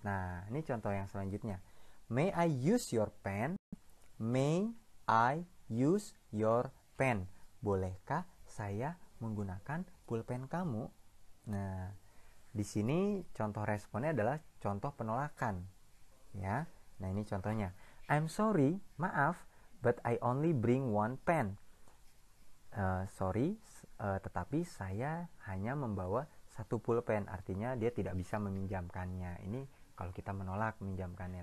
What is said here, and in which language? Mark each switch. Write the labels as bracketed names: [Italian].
[Indonesian] Nah, ini contoh yang selanjutnya. [English] May I use your pen? May I use your pen? [Indonesian] Bolehkah saya menggunakan pulpen kamu? Nah, di sini contoh responnya adalah contoh penolakan ya. Nah, ini contohnya. [English] I'm sorry, [Indonesian] maaf, [English] but I only bring one pen. [Indonesian] Sorry, tetapi saya hanya membawa satu pulpen, artinya dia tidak bisa meminjamkannya. Ini kalau kita menolak meminjamkannya.